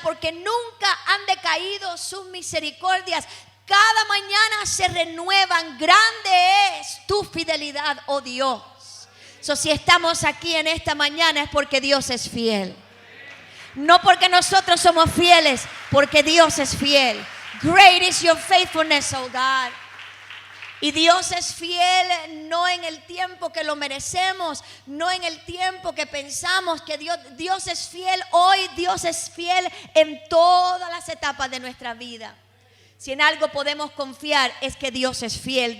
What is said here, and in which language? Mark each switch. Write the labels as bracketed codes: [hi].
[es] Porque nunca han decaído sus misericordias. Cada mañana se renuevan. Grande es tu fidelidad, oh Dios. Si estamos aquí en esta mañana es porque Dios es fiel. No porque nosotros somos fieles, porque Dios es fiel. [en] Great is your faithfulness, oh God. [es] Y Dios es fiel no en el tiempo que lo merecemos, no en el tiempo que pensamos que Dios es fiel hoy, Dios es fiel en todas las etapas de nuestra vida. Si en algo podemos confiar es que Dios es fiel.